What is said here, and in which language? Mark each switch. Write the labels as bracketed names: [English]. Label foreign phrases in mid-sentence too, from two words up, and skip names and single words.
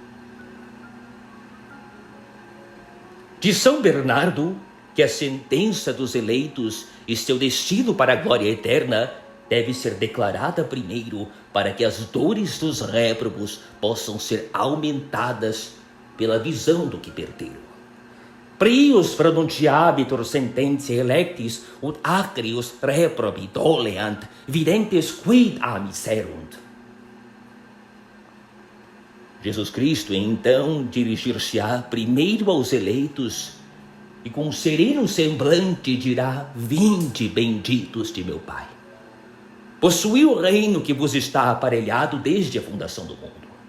[Portuguese] De São Bernardo, que a sentença dos eleitos e seu destino para a glória eterna deve ser declarada primeiro, para que as dores dos réprobos possam ser aumentadas pela visão do que perderam. [Latin] Prius pronuntiabitur sententiae electis ut acrius reprobi doleant, videntes quid a miserunt. [Portuguese] Jesus Cristo então dirigir-se-á primeiro aos eleitos e com sereno semblante dirá: vinde, benditos de meu Pai. Possuí o reino que vos está aparelhado desde a fundação do mundo.